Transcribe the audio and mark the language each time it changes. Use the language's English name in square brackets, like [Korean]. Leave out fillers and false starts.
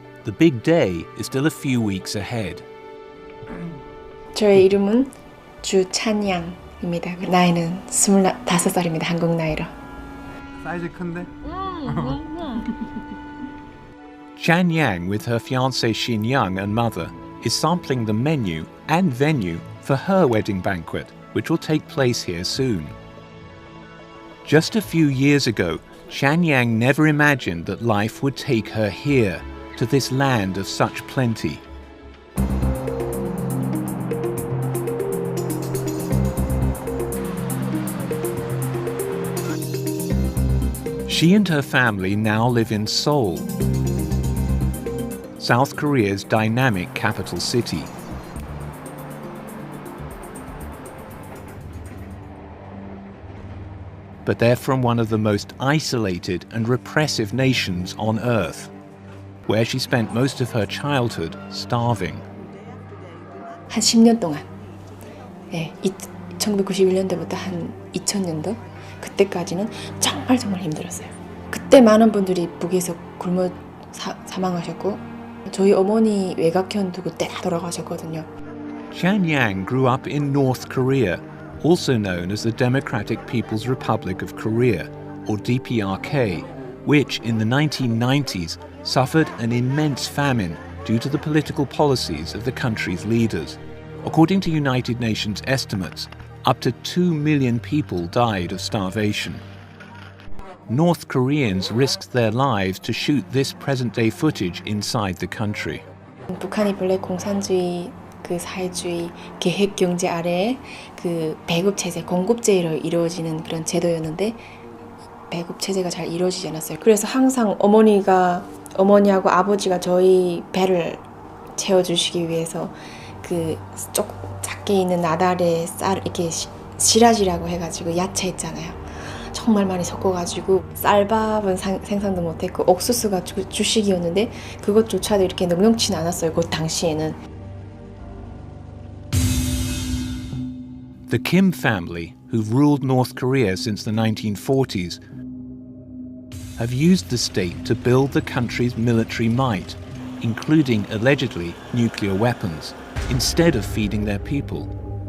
[English] The big day is still a few weeks ahead. [Korean] 저의 이름은 주찬양입니다. 나이는 25살입니다. 한국 나이로. 사이즈 큰데? [English] Chan Yang, with her fiancé Xin Young and mother, is sampling the menu and venue for her wedding banquet, which will take place here soon. Just a few years ago, Chan Yang never imagined that life would take her here, to this land of such plenty. She and her family now live in Seoul, South Korea's dynamic capital city. But they're from one of the most isolated and repressive nations on earth, where she spent most of her childhood starving. [Korean] 한 10년 동안, 1991년도부터 한 2000년도 그때까지는 정말 힘들었어요. 그때 많은 분들이 북에서 굶어 사망하셨고 저희 어머니 외갓견 두고 때 돌아가셨거든요. [English] Chan Yang grew up in North Korea, also known as the Democratic People's Republic of Korea, or DPRK, which in the 1990s suffered an immense famine due to the political policies of the country's leaders. According to United Nations estimates, up to 2 million people died of starvation. North Koreans risked their lives to shoot this present-day footage inside the country. [Korean] 북한이 본래 공산주의, 사회주의, 계획 경제 아래에 배급 체제, 공급제로 이루어지는 그런 제도였는데 배급 체제가 잘 이루어지지 않았어요. 그래서 항상 어머니하고 아버지가 저희 배를 채워주시기 위해서 조금 작게 있는 나달에 쌀 이렇게 시라지라고 해가지고 야채 있잖아요. 정말 많이 섞어가지고 쌀밥은 생산도 못했고 옥수수가 주식이었는데 그것조차도 이렇게 넉넉치는 않았어요. 그 당시에는. [English] The Kim family, who've ruled North Korea since the 1940s, have used the state to build the country's military might, including, allegedly, nuclear weapons, instead of feeding their people.